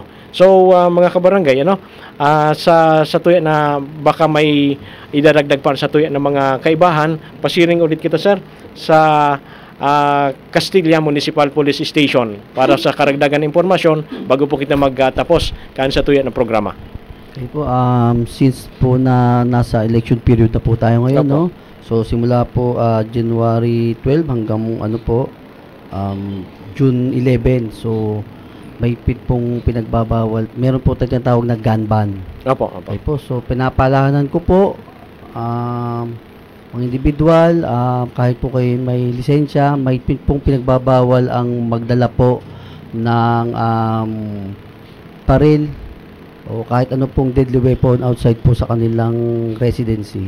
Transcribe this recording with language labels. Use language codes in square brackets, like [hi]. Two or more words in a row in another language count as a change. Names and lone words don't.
[bik] So mga kabarangay, sa tuya na baka may idadagdag pa sa tuya ng mga kaibahan, pasiring ulit kita sir sa Castilla Municipal Police Station para sa karagdagan impormasyon bago po kita magtapos kan sa tuya ng programa. [tl] Okay po, since po nasa [en] election period [tl] na po tayo ngayon, no? So simula po January 12 hanggang June 11. So may pong pinagbabawal. Meron po tayong tawag na [en] gun ban. [tl] Opo. Okay po. So pinapalahanan ko po mga individual, kahit po kayo may lisensya, may pong pinagbabawal ang magdala po ng baril o kahit ano pong [en] deadly weapon [tl] outside po sa kanilang residency.